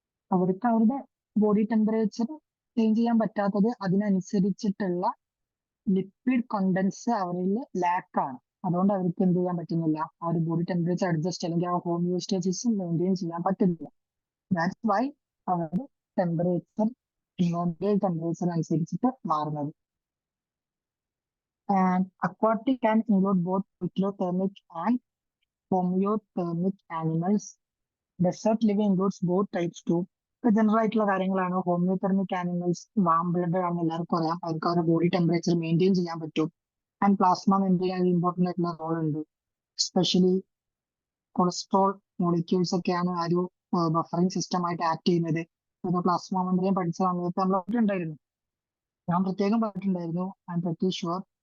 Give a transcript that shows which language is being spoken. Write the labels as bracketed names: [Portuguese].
[Malayalam] അവർക്ക് അവരുടെ body temperature change ചെയ്യാൻ പറ്റാത്തത് അതിനനുസരിച്ചിട്ടുള്ള ലിക്വിഡ് കണ്ടൻസ് അവരിൽ ലാക്കാണ്. അതുകൊണ്ട് അവർക്ക് എന്ത് ചെയ്യാൻ പറ്റുന്നില്ല? ആ ഒരു ബോഡി ടെമ്പറേച്ചർ അഡ്ജസ്റ്റ് അല്ലെങ്കിൽ ആ ഹോമിയോസ്റ്റാസിസ് മെയിൻറ്റെയിൻ ചെയ്യാൻ പറ്റുന്നില്ല. [English] that's why [Malayalam] അവരുടെ ടെമ്പറേച്ചർ നോർമൽ ടെമ്പറേച്ചർ അനുസരിച്ചിട്ട് മാറുന്നത്. [English] And aquatic can include both ectothermic and homeothermic animals. Desert living includes both types too. [Malayalam] General ആയിട്ടുള്ള കാര്യങ്ങളാണ്. ഹോമിയോതെർമിക് ആനിമൽസ് വാം ബ്ലഡ് ആണെന്ന് എല്ലാവർക്കും അറിയാം. അവർക്ക് അവരുടെ ബോഡി ടെമ്പറേച്ചർ മെയിൻറ്റെയിൻ ചെയ്യാൻ പറ്റും. ആൻഡ് പ്ലാസ്മ മെംബ്രെയിൻ അതിൽ ഇമ്പോർട്ടന്റ് ആയിട്ടുള്ള റോൾ ഉണ്ട്. എസ്പെഷ്യലി കൊളസ്ട്രോൾ മോളിക്യൂൾസ് ഒക്കെയാണ് ആ ഒരു ബഫറിംഗ് സിസ്റ്റം ആയിട്ട് ആക്ട് ചെയ്യുന്നത്. പ്ലാസ്മ മെംബ്രെയിൻ പഠിച്ച സമയത്ത് നമ്മൾ പറഞ്ഞിട്ടുണ്ടായിരുന്നു. ഞാൻ പ്രത്യേകം പറഞ്ഞിട്ടുണ്ടായിരുന്നു. [English] I'm pretty sure.